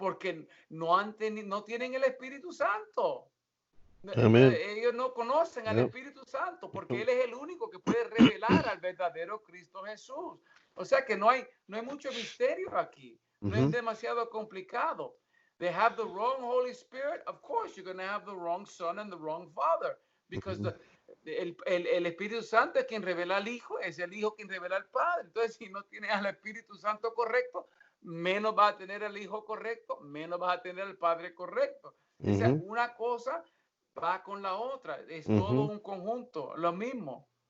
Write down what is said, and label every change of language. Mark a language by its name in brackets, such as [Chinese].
[Spanish] Porque no tienen el Espíritu Santo. Amén. Ellos no conocen al Espíritu Santo porque Él es el único que puede revelar al verdadero Cristo Jesús. O sea que no hay mucho misterio aquí. No es demasiado complicado. [English] They have the wrong Holy Spirit. Of course, you're going to have the wrong Son and the wrong Father. [Spanish] Because el Espíritu Santo es quien revela al Hijo, es el Hijo quien revela al Padre. Entonces, si no tienes al Espíritu Santo correcto, menos vas a tener al Hijo correcto, menos vas a tener al Padre correcto. O sea, una cosa va con la otra. Es todo un conjunto, lo mismo.